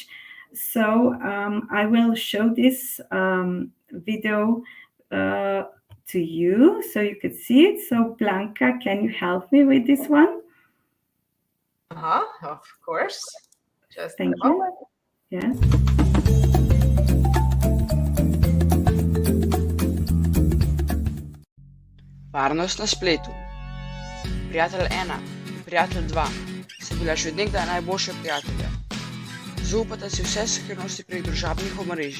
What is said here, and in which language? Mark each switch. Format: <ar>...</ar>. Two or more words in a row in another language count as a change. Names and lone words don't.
<en>So I will show this video to you so you could see it. So Blanca, can you help me with this one? Of course. Just Thank a moment. you. Yes.</en> <sl>Varnost na spletu. Prijatelj 1 in prijatelj 2 sta bila že od nekdaj najboljša prijatelja. Zaupata si vse skrivnosti prek družabnih omrežij.</sl>